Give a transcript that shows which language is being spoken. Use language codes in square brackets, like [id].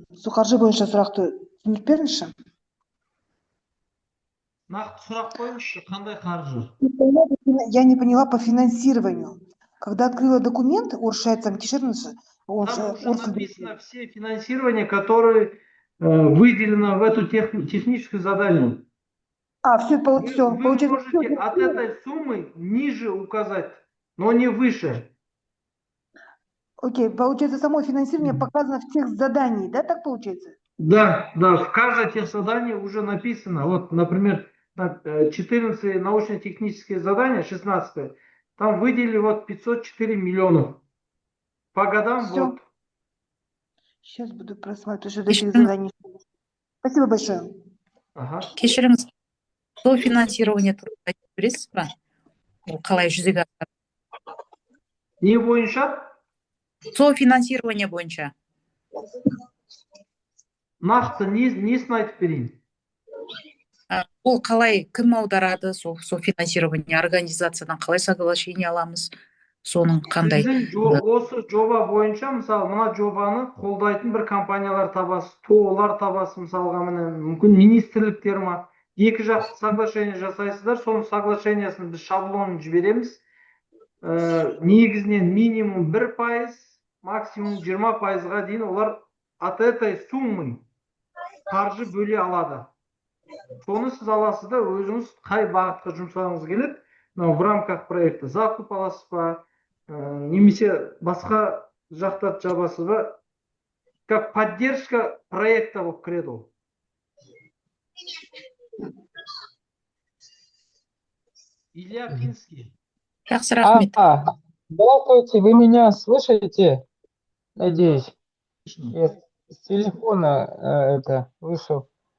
[kk] Сол қаржы бойынша сұрақты түсіндіріп беріңізші. Нақты сұрақ қойыңызшы, қандай қаржы? [ru] Я не поняла по финансированию. Когда открыла документ, [kk] орысшайтсам, кешіріңізші. [ru] Там уже написано все финансирования, которые выделено в эту техническую задание. Все, Вы получается. можете от этой суммы ниже указать, но не выше. Окей, получается, само финансирование показано в тех заданиях, да, так получается? Да, в каждое техзадание уже написано. Вот, например, 14 научно-технические задания, 16, там выделили вот 504 миллионов. По годам Всё. вот. Сейчас буду просматривать уже таких заданий. Спасибо большое. Ага. [kk] Кешіріңіз, сол финансирование туралы айтып бересіз ба? Ол қалай жүзеге асады? Не бойынша? Сол финансирование бойынша. Нақты несін айтып берейін? Ол қалай, кім аударады, сол финансирование организациядан қалай соглашение аламыз? Соның қандай? Осы жоба бойынша, мысалы, мына жобаны қолдайтын бір компаниялар табасыз, тоолар табасыз, мысалға, мүмкін министрліктер ма, екі жақты соглашение жасайсыздар, соның соглашениесін біз шаблонын жібереміз. Негізінен минимум 1%, максимум 20%-ға дейін олар [ru] от этой суммы [kk] қаржы бөле алады. Соны сіз аласыз да, өзіңіз қай бағытқа жұмсағыңыз келеді, [ru] в рамках проекта [kk] закуп аласыз ба, немесе басқа жақтарды жабасыз ба, [ru] как поддержка проекта [kk] болып кіреді ол. Илья Кинский. Жақсы, рахмет. [ru] Здравствуйте, вы меня слышите? Надеюсь. Я с телефона это вышел.